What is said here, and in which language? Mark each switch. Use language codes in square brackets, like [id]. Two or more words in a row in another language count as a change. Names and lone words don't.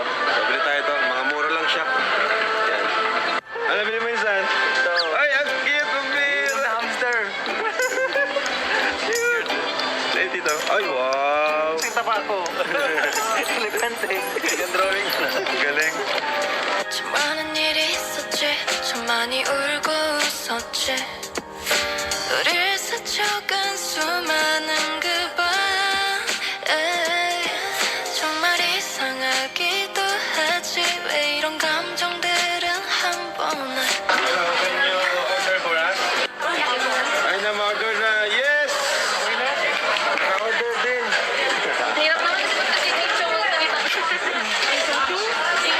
[tl] So, bili tayo to. Mga mura lang siya. Yan. Ano bili mo insan? Ay, ang cute ng bira! Hamster. Cute! Ay, dito. Ay, wow! Kita pa ako. Elegante. Yung drawing. Galing. [ko] 참 많은 일이 있었지 참 많이 울고 웃었지 우릴 스쳐간 수많은 그밤 정말 이상하기도 하지 왜 이런 감정들은 한 번에 [en] Hello, can you order for us? [tl] Ay, na-order na. Yes! Na-order din. Hirap naman kasi pag-picture mo sa